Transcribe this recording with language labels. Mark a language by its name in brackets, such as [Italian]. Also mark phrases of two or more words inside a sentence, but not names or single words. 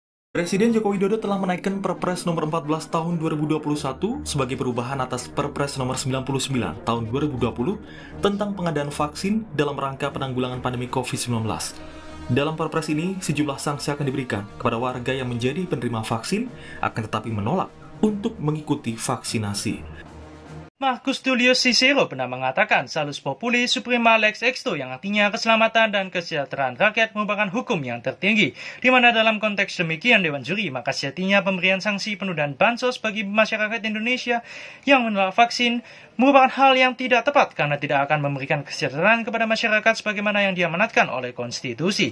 [Indonesian] Presiden Joko Widodo telah menaikkan Perpres nomor 14 tahun 2021 sebagai perubahan atas Perpres nomor 99 tahun 2020 tentang pengadaan vaksin dalam rangka penanggulangan pandemi COVID-19. Dalam Perpres ini, sejumlah sanksi akan diberikan kepada warga yang menjadi penerima vaksin akan tetapi menolak untuk mengikuti vaksinasi. Marcus Tullius Cicero pernah mengatakan [Latin] salus populi suprema lex exto, [Indonesian] yang artinya keselamatan dan kesejahteraan rakyat merupakan hukum yang tertinggi, di mana dalam konteks demikian Dewan Juri maka sejatinya pemberian sanksi penundaan bansos bagi masyarakat Indonesia yang menolak vaksin merupakan hal yang tidak tepat karena tidak akan memberikan kesejahteraan kepada masyarakat sebagaimana yang diamanatkan oleh konstitusi.